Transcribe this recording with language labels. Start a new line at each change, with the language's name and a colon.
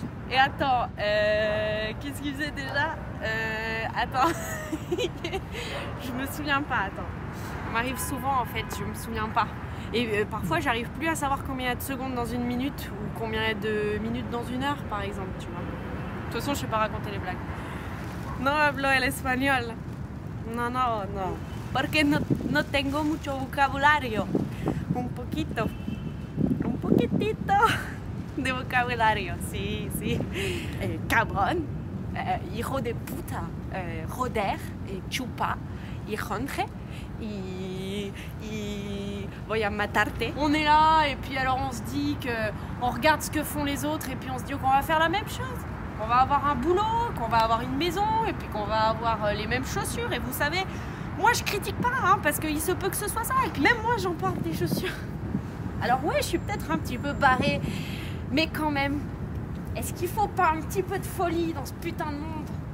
French: Et attends, qu'est-ce qu'il faisait déjà? Attends, je me souviens pas, attends. Ça m'arrive souvent en fait, je me souviens pas. Et parfois j'arrive plus à savoir combien il y a de secondes dans une minute ou combien il y a de minutes dans une heure par exemple, tu vois. De toute façon je sais pas raconter les blagues.
Spanish: No hablo el español. No. Porque no tengo mucho vocabulario. Un poquitito. de vocabulario, sí, sí. Cabrón, hijo de puta, joder, chupa, y jonge, y voy a matarte.
French: On est là, et puis alors on se dit qu'on regarde ce que font les autres, et puis on se dit qu'on va faire la même chose. Qu'on va avoir un boulot, qu'on va avoir une maison, et puis qu'on va avoir les mêmes chaussures. Et vous savez, moi je critique pas, hein, parce qu'il se peut que ce soit ça. Et puis même moi j'en porte des chaussures. Alors ouais, je suis peut-être un petit peu barrée, mais quand même, est-ce qu'il faut pas un petit peu de folie dans ce putain de monde?